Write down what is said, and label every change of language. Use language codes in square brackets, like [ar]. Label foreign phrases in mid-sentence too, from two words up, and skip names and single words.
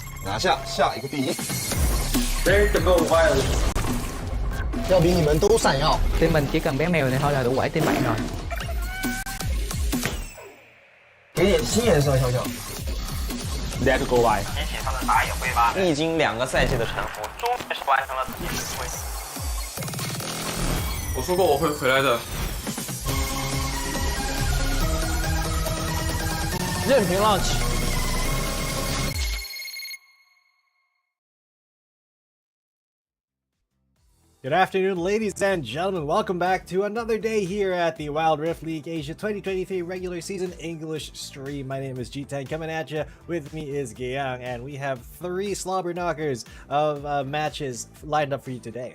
[zh] 拿下下一个第一。 [en] There's the WRL. [zh] 要比你们都闪耀。 [vi] Team mình chỉ cần bé mèo này thôi là đủ quẩy team bạn rồi. [zh] 给点新颜色，小小。 [en] Let's go by. [zh] 激起他们打野挥发。历经2个赛季的沉浮，终于是完成了自己的机会。我说过我会回来的。任凭浪起。 [en] Good afternoon, ladies and gentlemen. Welcome back to another day here at the Wild Rift League Asia 2023 regular season English stream. My name is G10 coming at you. With me is Gayang, and we have 3 slobber knockers of matches lined up for you today.